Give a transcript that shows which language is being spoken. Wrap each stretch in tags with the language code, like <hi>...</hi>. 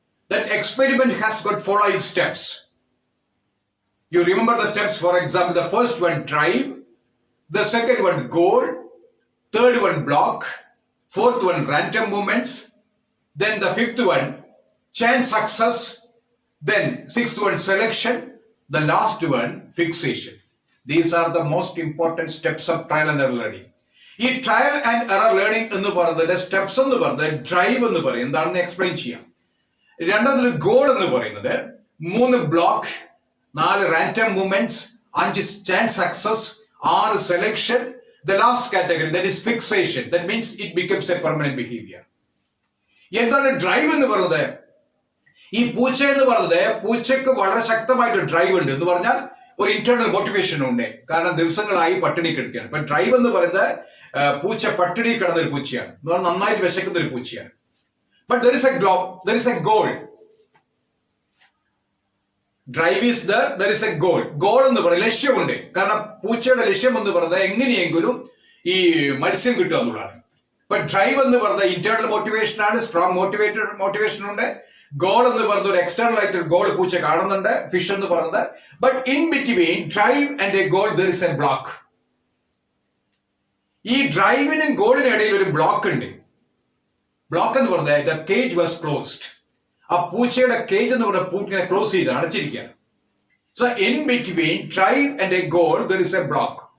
<en>That experiment has got following steps. You remember the steps, for example, the first one drive, the second one goal, third one block, fourth one random movements, then the fifth one chance success, then sixth one selection, the last one fixation. These are the most important steps of trial and error learning.</en> <ml>ഈ trial and error learning എന്ന് പറയുന്നത് steps എന്ന് പറയുന്നത് drive എന്ന് പറയും, എന്താണെന്ന് explain ചെയ്യാം. രണ്ടാമത് ഗോൾ എന്ന് പറയുന്നത്, 3 block, 4 random movements, 5 chance success, 6 selection.</ml> <en>The last category, that is fixation. That means it becomes a permanent behavior.</en> <ml>എന്താണ് ഡ്രൈവ് എന്ന് പറയുന്നത്? ഈ പൂച്ച എന്ന് പറയുന്നത്, പൂച്ചക്ക് വളരെ ശക്തമായിട്ട് ഡ്രൈവ് ഉണ്ട് എന്ന് പറഞ്ഞാൽ ഒരു ഇന്റേണൽ മോട്ടിവേഷൻ ഉണ്ട്. കാരണം ദിവസങ്ങളായി പട്ടിണി കിടക്കുകയാണ്. ഇപ്പൊ ഡ്രൈവ് എന്ന് പറയുന്നത് പൂച്ച പട്ടിണി കിടന്ന ഒരു പൂച്ചയാണ്, എന്ന് പറഞ്ഞാൽ നന്നായിട്ട് വിശക്കുന്ന ഒരു പൂച്ചയാണ്.</ml> <en>But there is a goal. Drive is there is a goal.</en> <ml>Goal എന്ന് പറയുന്നത് ലക്ഷ്യമുണ്ട്. കാരണം പൂച്ചയുടെ ലക്ഷ്യം എന്ന് പറയുന്നത് എങ്ങനെയെങ്കിലും ഈ മത്സ്യം കിട്ടുക എന്നുള്ളതാണ്. ഇപ്പൊ ഡ്രൈവ് എന്ന് പറയുന്നത് ഇന്റേണൽ മോട്ടിവേഷൻ ആണ്, സ്ട്രോങ് മോട്ടിവേഷൻ ഉണ്ട്. ഗോൾ എന്ന് പറയുന്നത് ഒരു എക്സ്റ്റേണൽ ആയിട്ട് ഗോൾ പൂച്ച കാണുന്നുണ്ട്, ഫിഷ് എന്ന് പറയുന്നത്.</ml> <en>But in between drive and a goal there is a block.</en> <ml>ഈ ഡ്രൈവിനും ഗോളിനും ഇടയിൽ ഒരു ബ്ലോക്ക് ഉണ്ട്.</ml> <en>block</en> <ml>എന്ന് പറഞ്ഞാൽ</ml> <en>the cage was closed.</en> <ml>ആ പൂച്ചയുടെ കേജ് എന്ന് പറഞ്ഞ പൂട്ടിനെ ക്ലോസ് ചെയ്ത് അടച്ചിരിക്കുകയാണ്.</ml> <en>So in between drive and a goal there is a block.</en>